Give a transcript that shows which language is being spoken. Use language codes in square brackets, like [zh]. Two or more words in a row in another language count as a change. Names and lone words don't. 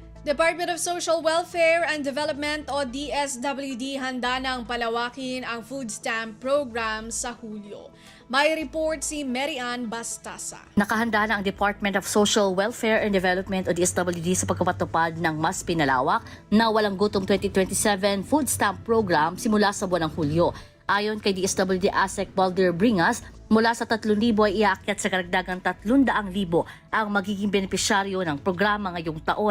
[tl] Department of Social Welfare and Development o DSWD handa ng palawakin ang [en] food stamp program [tl] sa Hulyo. May report si Mary Ann Bastasa. Nakahanda na ang Department of Social Welfare and Development o DSWD sa pagpapatupad ng mas pinalawak na Walang Gutom 2027 [en] food stamp program [tl] simula sa buwan ng Hulyo. Ayon kay DSWD ASEC Balder Bringas, mula sa 3,000 ay iaakyat sa karagdagang 300,000 ang magiging benepisyaryo ng programa ngayong taon.